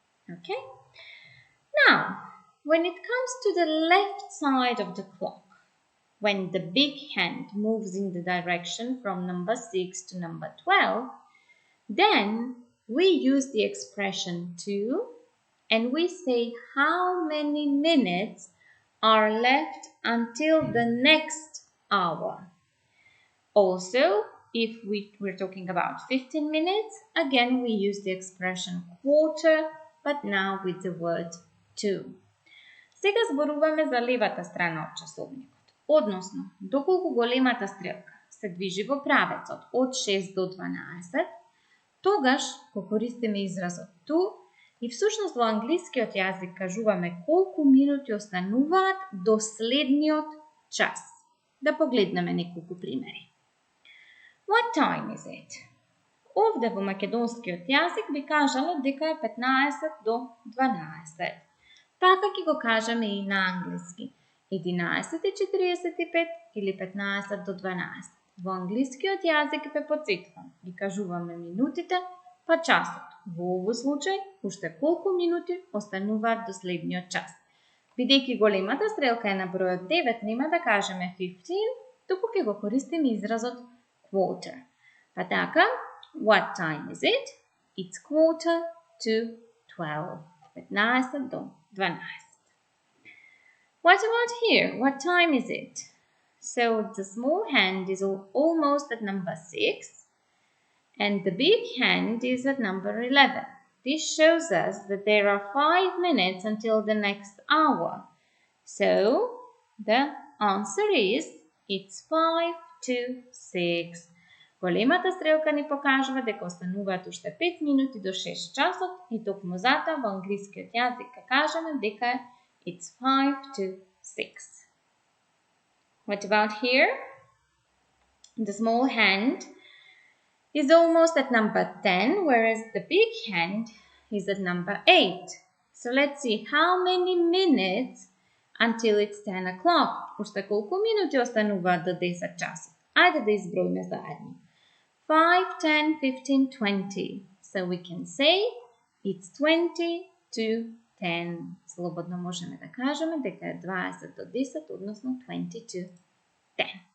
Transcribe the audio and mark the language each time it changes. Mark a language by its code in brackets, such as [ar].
[en] Okay? Now, when it comes to the left side of the clock, when the big hand moves in the direction from number 6 to number 12, then we use the expression to and we say how many minutes are left until the next hour. Also, if we're talking about 15 minutes, again we use the expression quarter, but now with the word to. [mk] Сега зборуваме за левата страна од часовникот. Односно, доколку големата стрелка се движи во правецот од 6 до 12, тогаш го користиме изразот to и всушност во англискиот јазик кажуваме колку минути остануваат до следниот час. Да погледнеме неколку примери. [en] What time is it? [mk] Овде во македонскиот јазик би кажала дека е 15 до 12. Така ќе го кажеме и на англиски. 11:45 или 15 до 12. Во англискиот јазик ве потсетувам и кажуваме минутите па часот. Во овој случај, уште колку минути остануваат до следниот час. Бидејќи големата стрелка е на бројот 9, нема да кажеме 15, туку ќе го користиме изразот quarter. Па така, [en] what time is it? It's 11:45. [mk] 15 до 12. [en] What about here? What time is it? So the small hand is almost at number 6 and the big hand is at number 11. This shows us that there are 5 minutes until the next hour. So the answer is it's 5 to 6. [mk] Големата стрелка ни покажува дека остануваат уште 5 минути до 6 часот и токму затоа во англискиот јазик ќе кажеме дека [en] it's 5 to 6. What about here? The small hand is almost at number 10, whereas the big hand is at number 8. So let's see how many minutes until it's 10 o'clock. [mk] Уште колку минути остануваат до 10 часот? Ајде да изброиме заедно. [en] 5, 10, 15, 20. So we can say it's 20 to 10. [mk] Слободно можеме да кажеме дека е 20 до 10, односно [en] 20 to 10.